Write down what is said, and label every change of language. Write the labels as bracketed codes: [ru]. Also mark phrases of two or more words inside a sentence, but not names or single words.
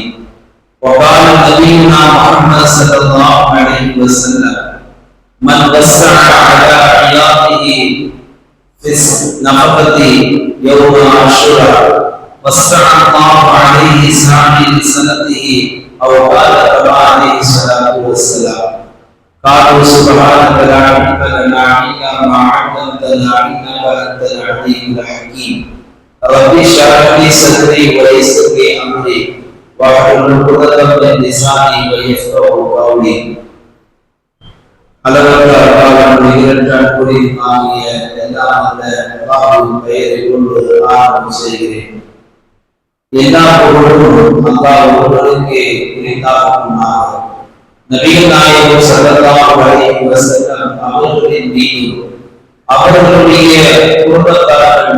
[ar] وقال نبينا محمد صلى الله عليه وسلم: من وسع على عياله في النفقة يوم عاشوراء وسع الله عليه سعي سنته، أو قال كما عليه الصلاة والسلام. قالوا سبحانك لا علم لنا إلا ما علمتنا إنك أنت العليم الحكيم. رب اشرح لي صدري ويسر لي أمري واحلل عقدة من لساني يفقهوا قولي. [ta] அளவற்ற அல்லாஹ்வின் நிகரற்ற அன்புடன் ஆகிய எல்லாம் அல்ல அல்லாஹ்வின் பெயரை கொண்டு ஆரம்பம் செய்கிறேன். எல்லா புகழும் அல்லாஹ் ஒருவருக்கே உரித்தாகுமாக. நபிகள் நாயகம் [ar] صلى الله عليه وسلم [ta] அவர்களின் மீதும் அவர்களுடைய குடும்பத்தார்கள்